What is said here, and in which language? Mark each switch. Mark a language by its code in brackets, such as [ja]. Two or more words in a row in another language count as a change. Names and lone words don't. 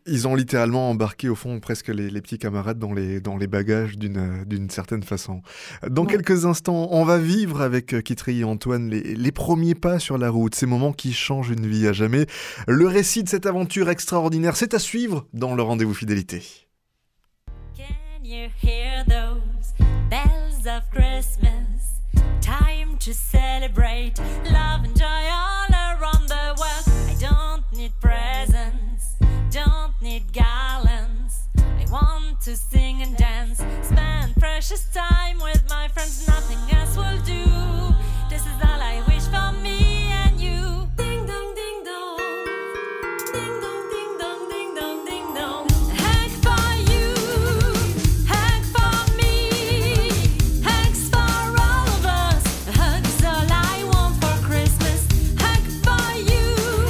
[fr] Ils ont littéralement embarqué au fond presque les petits camarades dans les bagages d'une certaine façon. Dans quelques instants, on va vivre avec Kitri et Antoine les premiers pas sur la route, ces moments qui changent une vie à jamais. Le récit de cette aventure extraordinaire, c'est à suivre dans le Rendez-vous Fidélité. [en] Can you hear those bells of Christmas? Time to celebrate love and joy all around the world. I don't need presents, don't need garlands. I want to sing and dance, spend precious time with my friends. Nothing else will do. This is all I wish for me and you. Ding dong, ding dong, ding dong, ding dong, ding dong, ding dong. Hug for you, hug for me, hugs for all of us. A hug is all I want for Christmas. Hug for you.